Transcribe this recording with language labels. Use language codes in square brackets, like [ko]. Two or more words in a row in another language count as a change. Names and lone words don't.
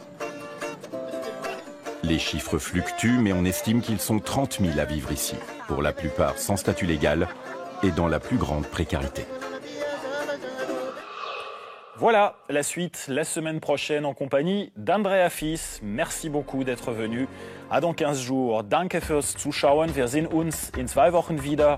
[fr] Les chiffres fluctuent, mais on estime qu'ils sont 30 000 à vivre ici, pour la plupart sans statut légal et dans la plus grande précarité. Voilà, la suite la semaine prochaine en compagnie d'Andrea Fils. Merci beaucoup d'être venu. À dans 15 jours. [de] Danke fürs Zuschauen. Wir sehen uns in 2 Wochen wieder.